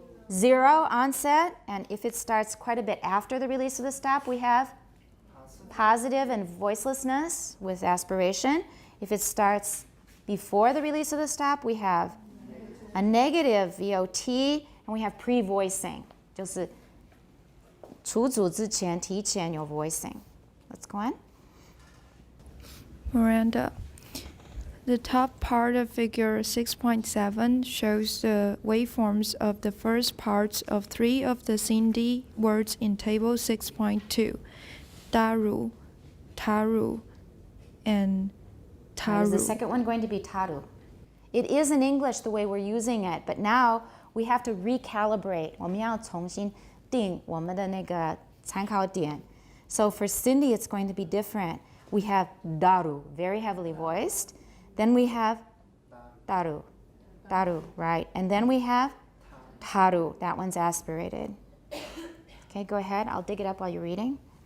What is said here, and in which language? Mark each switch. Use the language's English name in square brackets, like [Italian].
[English] 0 onset, and if it starts quite a bit after the release of the stop, we have positive and voicelessness with aspiration. If it starts before the release of the stop, we have a negative VOT, and we have pre-voicing. [Chinese] 就是除组之前提前有 voicing. [English] Let's go on. Miranda. The top part of figure 6.7 shows the waveforms of the first parts of 3 of the Sindhi words in table 6.2. Daru, Taru, and Is the Taru. second one going to be taru? It is in English the way we're using it, but now we have to recalibrate. [Chinese] 我们要重新定我们的那个参考点. [English] So for Cindy, it's going to be different. We have daru, very heavily voiced. Then we have daru, right? And then we have taru, that one's aspirated. Okay, go ahead. I'll dig it up while you're reading.